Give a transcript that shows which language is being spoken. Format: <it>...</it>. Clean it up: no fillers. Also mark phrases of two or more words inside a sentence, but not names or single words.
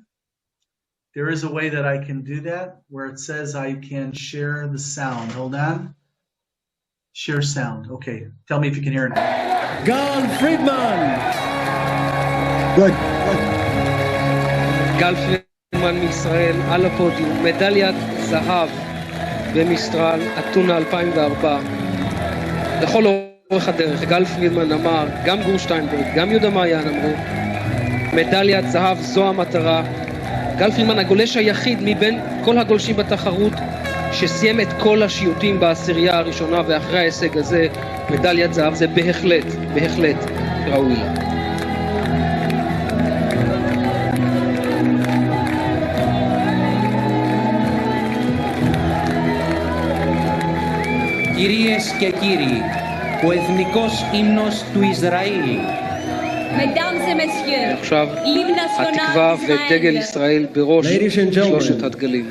<en>There is a way that I can do that where it says I can share the sound. Hold on. Share sound. Okay. Tell me if you can hear it now. Gal Friedman. Good. Gal Friedman.</en> <he>מישראל על הפודיום, מדליית זהב במסטרל אתונה 2004. לכל אורך הדרך, גל פרידמן אמר, גם גור שטיינברג, גם יהודה מעיין אמרו, מדליית זהב זו המטרה. גל פרידמן הגולש היחיד מבין כל הגולשים בתחרות שסיים את כל השיוטים בעשירייה הראשונה, ואחרי ההישג הזה מדליית זהב זה בהחלט ראוי לה.</he> <el>Κυρίες και κύριοι, ο εθνικός ύμνος του Ισραήλ.</el> <he>עכשיו התקווה ודגל ישראל בראש שלושת הדגלים.</he>